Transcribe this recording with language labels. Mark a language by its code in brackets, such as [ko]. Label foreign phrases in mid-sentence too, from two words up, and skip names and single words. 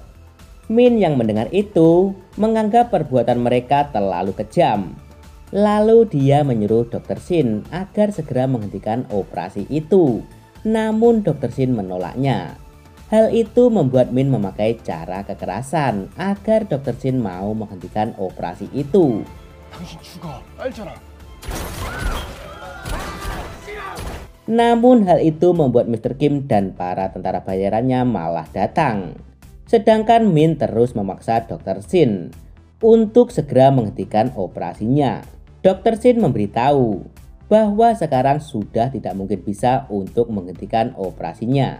[id] Min yang mendengar itu menganggap perbuatan mereka terlalu kejam. Lalu dia menyuruh Dr. Shin agar segera menghentikan operasi itu. Namun Dr. Shin menolaknya. Hal itu membuat Min memakai cara kekerasan agar Dr. Shin mau menghentikan operasi itu. [ko] 당신 죽어. 알잖아. [id] Namun hal itu membuat Mr. Kim dan para tentara bayarannya malah datang. Sedangkan Min terus memaksa Dr. Shin untuk segera menghentikan operasinya. Dr. Shin memberitahu bahwa sekarang sudah tidak mungkin bisa untuk menghentikan operasinya.